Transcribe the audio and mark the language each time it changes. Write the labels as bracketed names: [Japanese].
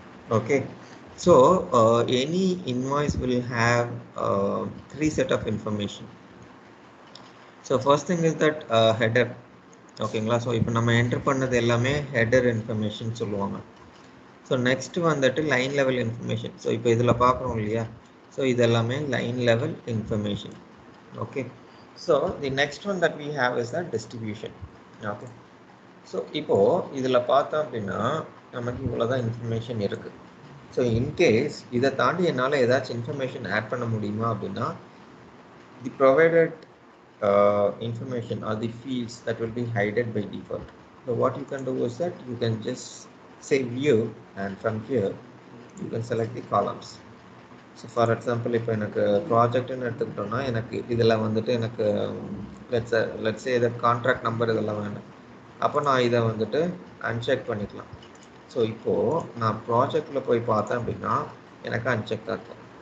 [English] Okay, so any invoice will have 3 set of information. So first thing is that header. [Tamil] ஓகேங்களா? So இப்போ நம்ம enter பண்ணது எல்லாமே header information சொல்லுவாங்க. So next வந்துட்டு லைன் லெவல் இன்ஃபர்மேஷன். ஸோ இப்போ இதில் பார்க்குறோம் இல்லையா, ஸோ இது எல்லாமே line level information. [English] Okay, so the next one that we have is the distribution. [Tamil] Okay, so இப்போது இதில் பார்த்தோம் அப்படின்னா நமக்கு இவ்வளோ தான் இன்ஃபர்மேஷன் இருக்குது. ஸோ இன்கேஸ் இதை தாண்டி என்னால் ஏதாச்சும் இன்ஃபர்மேஷன் ஆட் பண்ண முடியுமா அப்படின்னா, [English] The provided information or the fields that will be hidden by default. So what you can do is that you can just say view, and from here you can select the columns. [Tamil] So for example, இப்போ எனக்கு ப்ராஜெக்ட்னு எடுத்துக்கிட்டோம்னா எனக்கு இதில் வந்துட்டு எனக்கு [English] let's say the [Tamil] contract number இதெல்லாம் வேணும். அப்போ நான் இதை வந்துட்டு அன்செக் பண்ணிக்கலாம். ஸோ இப்போது நான் ப்ராஜெக்டில் போய் பார்த்தேன் அப்படின்னா எனக்கு அன்செக் இருக்கும்.